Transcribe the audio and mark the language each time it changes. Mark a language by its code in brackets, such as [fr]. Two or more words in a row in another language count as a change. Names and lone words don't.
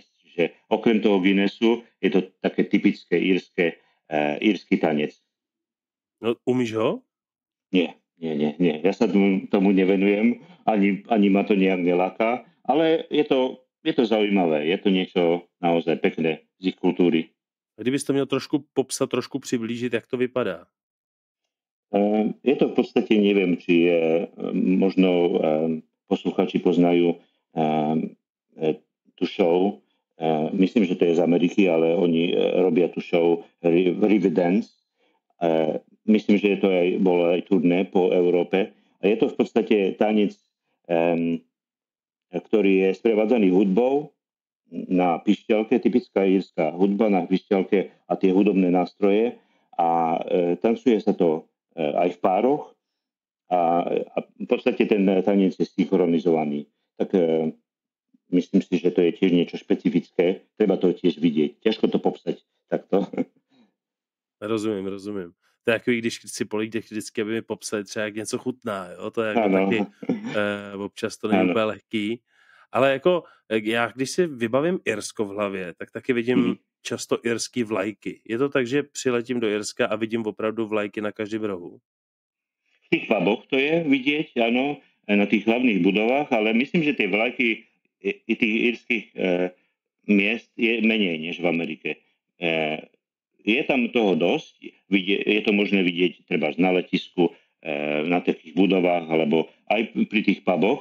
[sk] Čiže okrem toho Guinnessu je to také typické írsky tanec. [cs] No, umíš ho? [sk] Nie. Ja sa tomu nevenujem, ani ma to nejak neláka, ale je to zaujímavé, je to niečo naozaj pekné z ich kultúry. [cs] Kdybys to měl trošku popsat, trošku přiblížit, jak to vypadá? [sk] Je to v podstate, neviem, či možno posluchači poznajú tú show. Myslím, že to je z Ameriky, ale oni robia tú show Riverdance. Myslím, že to bolo aj turné po Európe. A je to v podstate tanec, ktorý je sprevádzaný hudbou na pišťalke, typická írska hudba na pišťalke a tie hudobné nástroje. A tancuje sa to aj v pároch a v podstate ten tanec je synchronizovaný. Tak myslím si, že to je tiež niečo špecifické. Treba to tiež vidieť. Ťažko to popsať takto. [cs] Rozumím. To je takový, když si políte vždycky, aby mi popsali třeba, jak něco chutná. Jo? To je jako taky občas to není úplně lehký. Ale jako já, když si vybavím Irsko v hlavě, tak taky vidím často irský vlajky. Je to tak, že přiletím do Irska a vidím opravdu vlajky na každém rohu? [sk] V tých puboch to je vidieť, áno. na tých hlavných budovách, ale myslím, že tie vlajky i tých írskych miest je menej než v Amerike. Je tam toho dosť, je to možné vidieť treba na letisku, na takých budovách, alebo aj pri tých puboch.